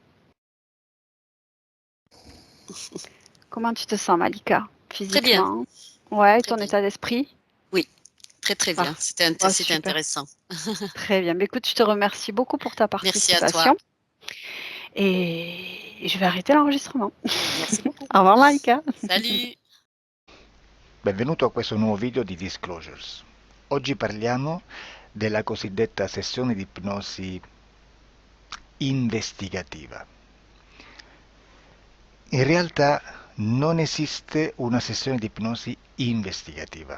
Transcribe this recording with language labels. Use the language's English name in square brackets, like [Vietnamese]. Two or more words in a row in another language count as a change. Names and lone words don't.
[French] Comment tu te sens, Malika? Très bien, Physiquement? Ouais, très ton bien. état d'esprit? Oui, très, très bien. Ouais, C'était super. intéressant. Très bien. Mais écoute, je te remercie beaucoup pour ta Merci à toi. participation et je vais arrêter l'enregistrement. Merci beaucoup. Au revoir, Malika. Salut! [Italian] Benvenuto a questo nuovo video di Disclosures. Oggi parliamo della cosiddetta sessione di ipnosi investigativa. In realtà non esiste una sessione di ipnosi investigativa.